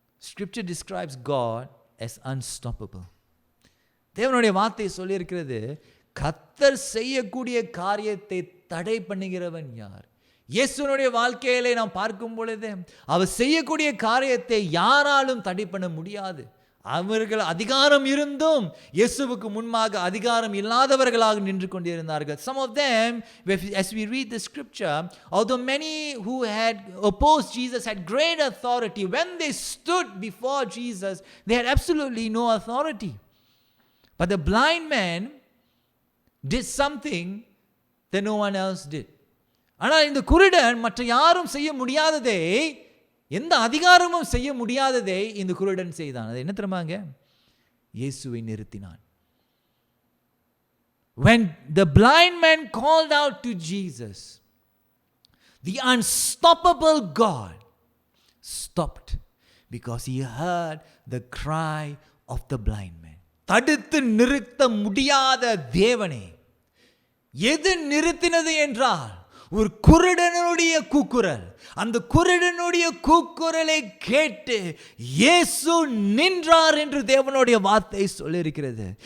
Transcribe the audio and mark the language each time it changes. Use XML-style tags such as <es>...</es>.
<en>Scripture describes God as unstoppable.</en> <ta>தேவனுடைய வார்த்தை சொல்லியிருக்கிறது, கர்த்தர் செய்யக்கூடிய காரியத்தை தடை பண்ணுகிறவன் யார்? இயேசுனுடைய வாழ்க்கையிலே நாம் பார்க்கும் பொழுது அவர் செய்யக்கூடிய காரியத்தை யாராலும் தடை பண்ண முடியாது. அவர்கள் அதிகாரம் இருந்தும் இயேசுவுக்கு முன்பாக அதிகாரம் இல்லாதவர்களாக நின்று கொண்டிருந்தார்கள்.</ta> <en>Some of them, as we read the scripture, although many who had opposed Jesus had great authority, when they stood before Jesus, they had absolutely no authority. But the blind man did something that no one else did.</en> <ta>ஆனால் இந்த குருடன் மற்ற யாரும் செய்ய முடியாததை, எந்த அதிகாரமும் செய்ய முடியாததை இந்த குருடன் செய்தான். அது என்ன தெரியுமாங்க? இயேசுவை நிறுத்தினான்.</ta> <en>When the blind man called out to Jesus, the unstoppable God stopped because he heard the cry of the blind man.</en> <ta>தடுத்து நிறுத்த முடியாத தேவனே, எது நிறுத்தினது என்றால் ஒரு குருடனுடைய கூக்குரல். அந்த குருடனுடைய கூக்குரலை கேட்டு இயேசு நின்றார் என்று தேவனுடைய வார்த்தை சொல்லியிருக்கிறது.</ta>